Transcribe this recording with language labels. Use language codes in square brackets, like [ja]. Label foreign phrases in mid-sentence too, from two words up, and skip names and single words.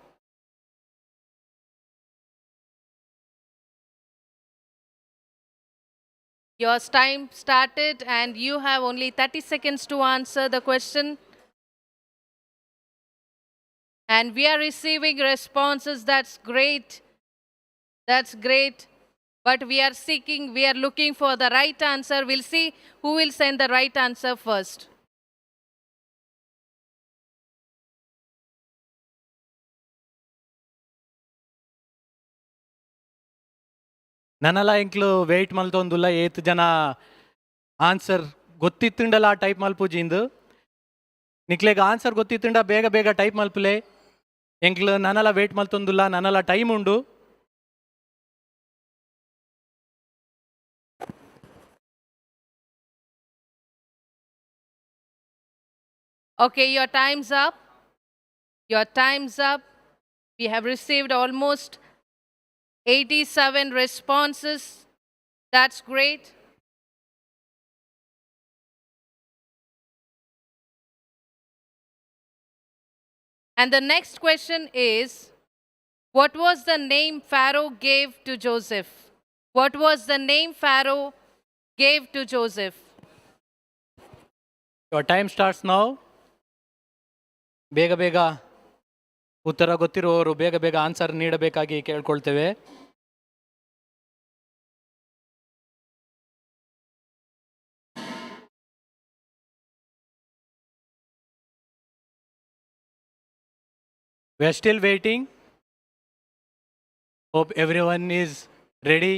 [en] Your time started and you have only 30 seconds to answer the question. And we are receiving responses. That's great. That's great. But we are looking for the right answer. We'll see who will send the right answer first. [tcy] ನನ್ನಲ್ಲ ಇಂಕ್ಲು ವೆಯ್ಟ್ ಮಲ್ತೊಂದುಲ್ಲ 8 ಜನ ಆನ್ಸರ್ ಗೊತ್ತಿತ್ತುಂಡಲ್ಲ ಟೈಪ್ ಮಲ್ಪುಜಿಂದು ನಿಕ್ಲೆಗ್ ಆನ್ಸರ್ ಗೊತ್ತಿತ್ತುಂಡ ಬೇಗ ಬೇಗ ಟೈಪ್ ಮಲ್ಪುಲೆ ಎಂಕ್ಲು ನನ್ನಲ್ಲ ವೆಯ್ಟ್ ಮಲ್ತೊಂದುಲ್ಲ ನನ್ನಲ್ಲ ಟೈಮ್ ಉಂಡು. [en] Okay, your time's up. Your time's up. We have received almost 87 responses. That's great. And the next question is, what was the name Pharaoh gave to Joseph? What was the name Pharaoh gave to Joseph? Your time starts now. [kn] ಬೇಗ ಬೇಗ ಉತ್ತರ ಗೊತ್ತಿರುವವರು ಬೇಗ ಬೇಗ ಆನ್ಸರ್ ನೀಡಬೇಕಾಗಿ ಕೇಳ್ಕೊಳ್ತೇವೆ. [en] We are still waiting. Hope everyone is ready.